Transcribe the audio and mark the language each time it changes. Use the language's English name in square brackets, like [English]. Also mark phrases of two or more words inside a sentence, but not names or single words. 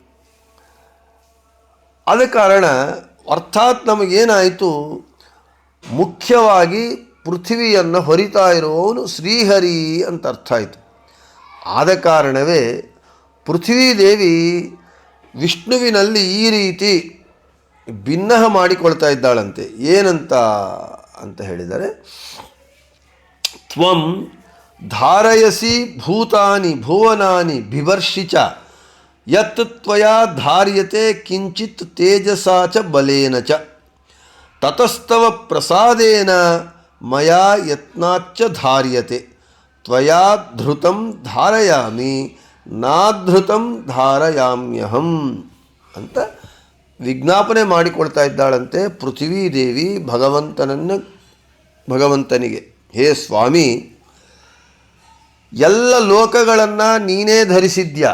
[Kannada] ಆದ ಕಾರಣ ಅರ್ಥಾತ್ ನಮಗೇನಾಯಿತು, ಮುಖ್ಯವಾಗಿ ಪೃಥ್ವಿಯನ್ನು ಹೊರಿತಾ ಇರುವವನು ಶ್ರೀಹರಿ ಅಂತ ಅರ್ಥ ಆಯಿತು. ಆದ ಕಾರಣವೇ ಪೃಥ್ವೀದೇವಿ ವಿಷ್ಣುವಿನಲ್ಲಿ ಈ ರೀತಿ ಭಿನ್ನ ಮಾಡಿಕೊಳ್ತಾ ಇದ್ದಾಳಂತೆ. ಏನಂತ ಅಂತ ಹೇಳಿದರೆ, [Sanskrit] ತ್ವಂ ಧಾರಯಸಿ ಭೂತಾನಿ ಭುವನಾನಿ ಬಿಭರ್ಷಿ ಚ ಯತ್ ತ್ವಯಾ ಧಾರ್ಯತೆ ಕಿಂಚಿತ್ ತೇಜಸಾ ಚ ಬಲೇನ ಚ ತತಸ್ತವ ಪ್ರಸಾದೇನ ಮಯಾ ಯತ್ನಾಚ್ಚ ಧಾರ್ಯತೆ ತ್ವಯಾ ಧೃತಂ ಧಾರಯಾಮಿ ನಾಧೃತಂ ಧಾರಯಾಮ್ಯಹಂ [Kannada] ಅಂತ ವಿಜ್ಞಾಪನೆ ಮಾಡಿಕೊಳ್ತಾ ಇದ್ದಾಳಂತೆ ಪೃಥ್ವೀದೇವಿ ಭಗವಂತನಿಗೆ. ಹೇ ಸ್ವಾಮಿ, ಎಲ್ಲ ಲೋಕಗಳನ್ನು ನೀನೇ ಧರಿಸಿದ್ಯಾ.